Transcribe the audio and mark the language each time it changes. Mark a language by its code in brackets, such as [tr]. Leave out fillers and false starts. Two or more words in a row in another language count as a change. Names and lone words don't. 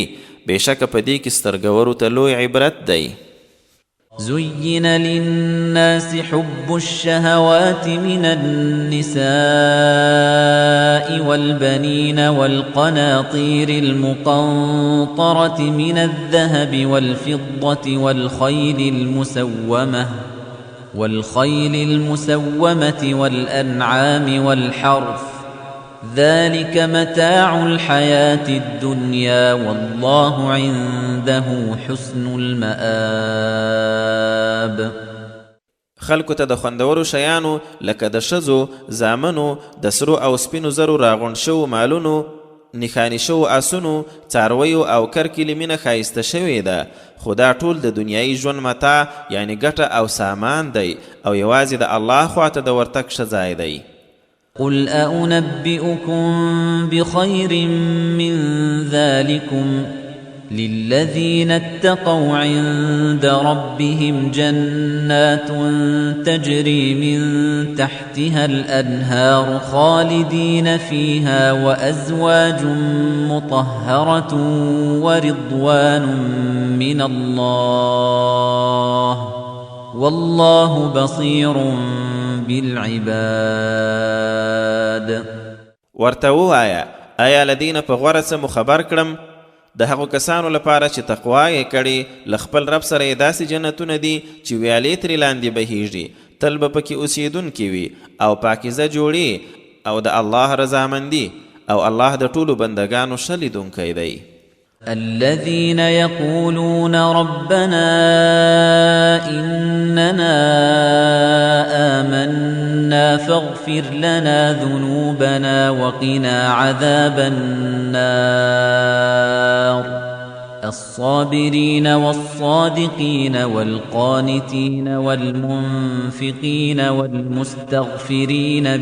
[ps] بېشکه په دې کې سترګورو ته لوی عبرت دی. [ar] زين للناس حب الشهوات من النساء والبنين والقناطير المقنطرة من الذهب والفضة والخيل المسومة والأنعام والحرث ذلك متاع الحياة الدنيا والله عنده حسن المآب. [ps] خلکو ته د خوندورو شیانو لکه د ښځو زامنو د سرو او سپینو زرو راغونډ شوو مالونو نښاني شوو آسونو څارویو او کرکیلې مینه ښایسته شوې ده خو دا ټول د دنیایي ژوند متاع یعنی ګټه او سامان دی او یوازې د الله خواته د ورتګ ښه ځای دی. [ar] قل أنبئكم بخير من ذلكم للذين اتقوا عند ربهم جنات تجري من تحتها الأنهار خالدين فيها وأزواج مطهرة ورضوان من الله والله بصير بالعباد. [ps] ورته ووایه آیا له دې نه په غوره څه مو خبر کړم؟ د هغو کسانو لپاره چې تقوا یې کړې له خپل رب سره یې داسې جنتونه دي چې ویالې ترې لاندې بهیږي تل به پکې اوسېدونکي وي او پاکیزه جوړې او د الله رضامندي او الله د ټولو بندګانو ښه لیدونکی دی. [ar] الذين يقولون ربنا إننا آمنا فاغفر لنا ذنوبنا وقنا عذاب النار الصابرين والصادقين والقانتين والمنفقين والمستغفرين